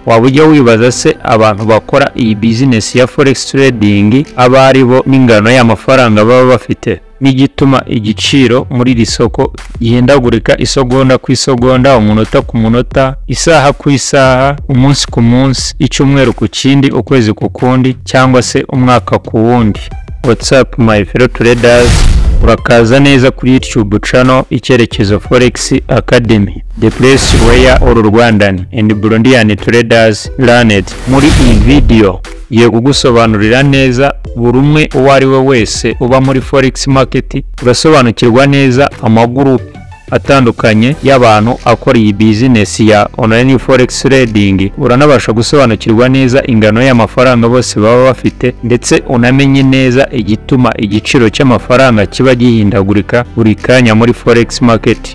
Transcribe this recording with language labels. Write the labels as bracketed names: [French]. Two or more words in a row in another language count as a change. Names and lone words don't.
[Kinyarwanda] Waba ujya wibaza se abantu bakora iyi business ya [English] forex trading [Kinyarwanda] abaribo n'ingano y'amafaranga baba bafite n'igituma igiciro muri iri soko gihindagurika isegonda ku isegonda, umunota ku munota, isaha ku isaha, umunsi ku munsi, icyumweru ku kindi, ukwezi ku kundi, cyangwa se umwaka ku wundi? [English] What's up my fellow traders? [Kinyarwanda] Urakaza neza kuri YouTube channel Icyerekezo Forex Academy, [English] the place where all Rwandan and Burundian traders learn. [Kinyarwanda] Muri iyi video ye kugusobanurira neza buri umwe uwo ari we wese uba muri [English] forex market, [Kinyarwanda] urasobanukirwa neza amaguru atandukanye y'abantu akora iyi business ya [English] online forex trading, [Kinyarwanda] uranabasha gusobanukirwa neza ingano y'amafaranga bose baba bafite, ndetse unamenye neza igituma igiciro cy'amafaranga kiba gihindagurika buri kanya muri [English] forex market.